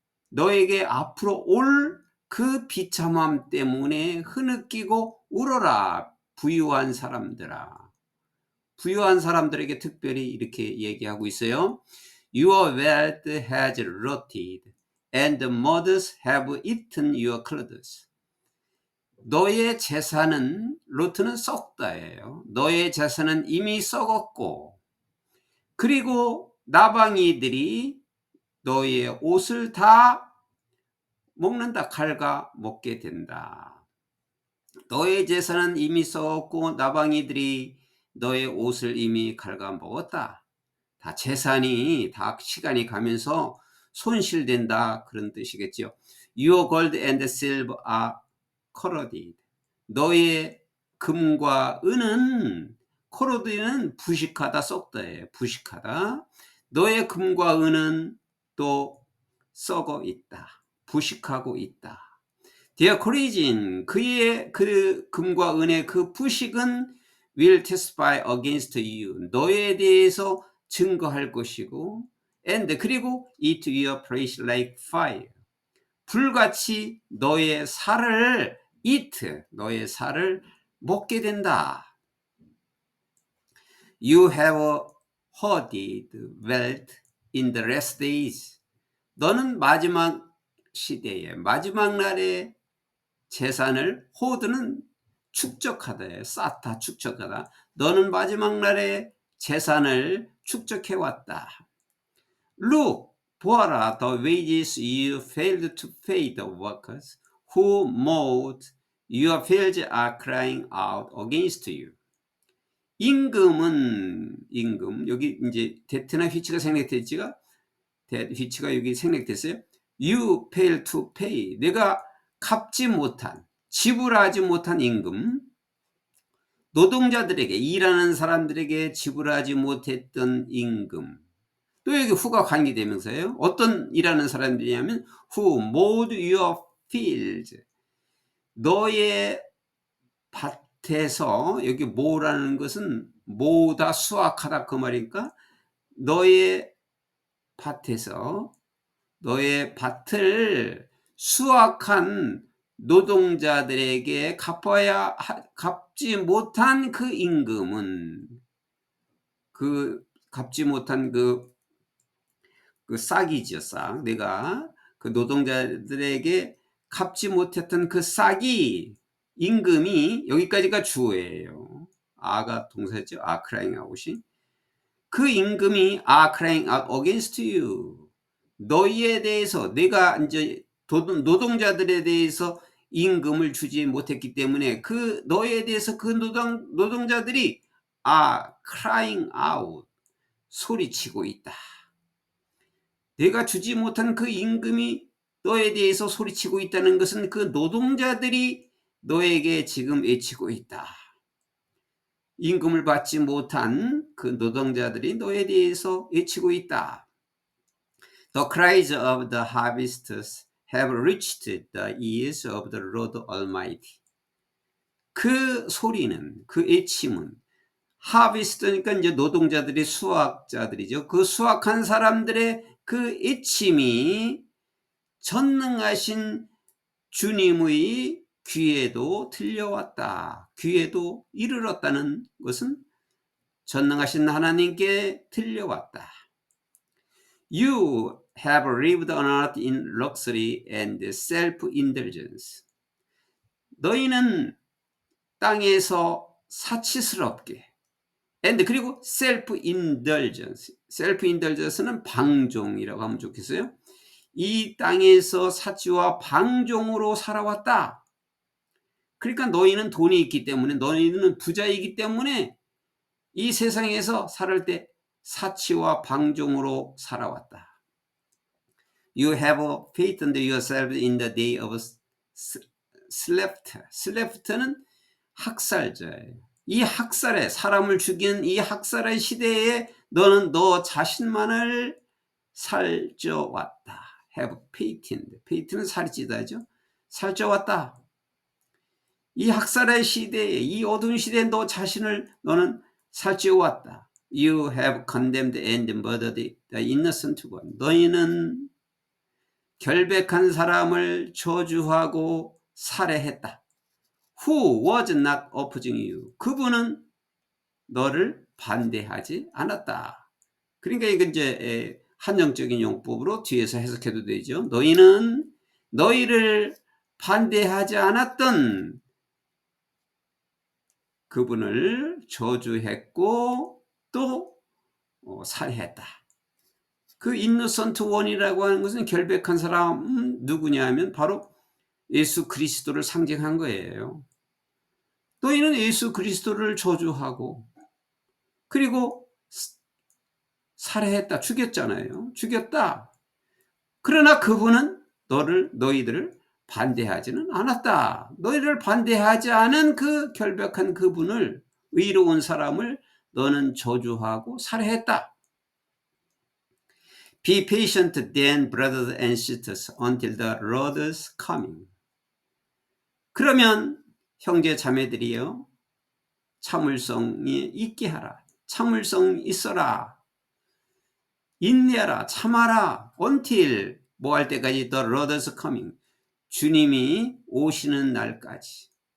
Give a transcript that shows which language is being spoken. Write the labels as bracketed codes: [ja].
[ko] 너에게 앞으로 올 그 비참함 때문에 흐느끼고 울어라. 부유한 사람들아. 부유한 사람들에게 특별히 이렇게 얘기하고 있어요. [en] Your wealth has rotted and the moths have eaten your clothes. [ko] 너의 재산은, 로트는 썩다예요. 너의 재산은 이미 썩었고, 그리고 나방이들이 너의 옷을 다 먹는다. 갉아 먹게 된다. 너의 재산은 이미 썩었고 나방이들이 너의 옷을 이미 갉아먹었다. 다 재산이 다 시간이 가면서 손실된다. 그런 뜻이겠죠. [en] Your gold and silver are corroded. [ko] 너의 금과 은은, corroded는 부식하다, 썩다예요. 부식하다. 너의 금과 은은 또 썩어 있다. 부식하고 있다. [en] Their corrosion, [ko] 그의 그 금과 은의 그 부식은 [en] will testify against you. [ko] 너에 대해서 증거할 것이고, [en] and [ko] 그리고 [en] eat your flesh like fire. [ko] 불같이 너의 살을 eat, 너의 살을 먹게 된다. [en] You have hoarded wealth in the last days. [ko] 너는 마지막 시대에, 마지막 날에 재산을, 호드는 축적하다, 쌓다, 축적하다. 너는 마지막 날에 재산을 축적해왔다. [en] Look, [ko] 보아라, [en] the wages you failed to pay the workers who mowed your fields are crying out against you. [ko] 임금, 여기 이제 데트나 휘치가 생략됐지가, 휘치가 여기 생략됐어요. [en] You fail to pay. [ko] 내가 갚지 못한, 지불하지 못한 임금, 노동자들에게, 일하는 사람들에게 지불하지 못했던 임금. 또 여기 후가 관계되면서요. 어떤 일하는 사람들이냐면 [en] who mowed your fields. [ko] 너의 밭에서, 여기 mow라는 것은 모으다, 수확하다 그 말이니까 너의 밭에서, 너의 밭을 수확한 노동자들에게 갚지 못한 그 임금은, 그 갚지 못한 그 싹이죠, 싹. 내가 그 노동자들에게 갚지 못했던 그 싹이, 임금이, 여기까지가 주어예요. 아가 동사죠. [en] are crying out [ko] 이. 그 임금이 [en] are crying out against you. [ko] 너희에 대해서, 내가 이제 노동자들에 대해서 임금을 주지 못했기 때문에 그 너희에 대해서 그 노동자들이 [en] are crying out, [ko] 소리치고 있다. 내가 주지 못한 그 임금이 너에 대해서 소리치고 있다는 것은 그 노동자들이 너에게 지금 외치고 있다. 임금을 받지 못한 그 노동자들이 너에 대해서 외치고 있다. [en] The cries of the harvesters have reached the ears of the Lord Almighty. [ko] 그 소리는, 그 외침은, 하비스트니까 이제 노동자들이, 수확자들이죠. 그 수확한 사람들의 그 외침이 전능하신 주님의 귀에도 들려왔다. 귀에도 이르렀다는 것은 전능하신 하나님께 들려왔다. [en] You have lived on earth in luxury and self-indulgence. [ko] 너희는 땅에서 사치스럽게, [en] and [ko] 그리고 [en] self-indulgence. [ko] self-indulgence는 방종이라고 하면 좋겠어요. 이 땅에서 사치와 방종으로 살아왔다. 그러니까 너희는 돈이 있기 때문에, 너희는 부자이기 때문에 이 세상에서 살을 때 사치와 방종으로 살아왔다. [en] You have fattened yourselves in the day of slaughter. [ko] slaught는 학살자예요. 이 학살에, 사람을 죽이는 이 학살의 시대에 너는 너 자신만을 살쪄왔다. [en] have fattened. [ko] fatten은 살이 찌다죠. 살쪄왔다. 이 학살의 시대에, 이 어두운 시대에 너 자신을 너는 살찌워왔다. [en] You have condemned and murdered the innocent one. [ko] 너희는 결백한 사람을 저주하고 살해했다. [en] Who was not opposing you. [ko] 그분은 너를 반대하지 않았다. 그러니까 이건 이제 한정적인 용법으로 뒤에서 해석해도 되죠. 너희는 너희를 반대하지 않았던 그분을 저주했고 또 살해했다. 그 인노선트 원이라고 하는 것은 결백한 사람 누구냐 하면 바로 예수 그리스도를 상징한 거예요. 너희는 예수 그리스도를 저주하고 그리고 살해했다. 죽였잖아요. 죽였다. 그러나 그분은 너희들을 반대하지는 않았다. 너희를 반대하지 않은 그 결백한 그분을, 의로운 사람을 너는 저주하고 살해했다. [en] Be patient then, brothers and sisters, until the Lord's coming. [ko] 그러면 형제 자매들이여 참을성이 있게 하라. 참을성 있어라. 인내하라. 참아라. until 뭐 할 때까지? [en] the Lord's coming. [ko] 주님이 오시는 날까지.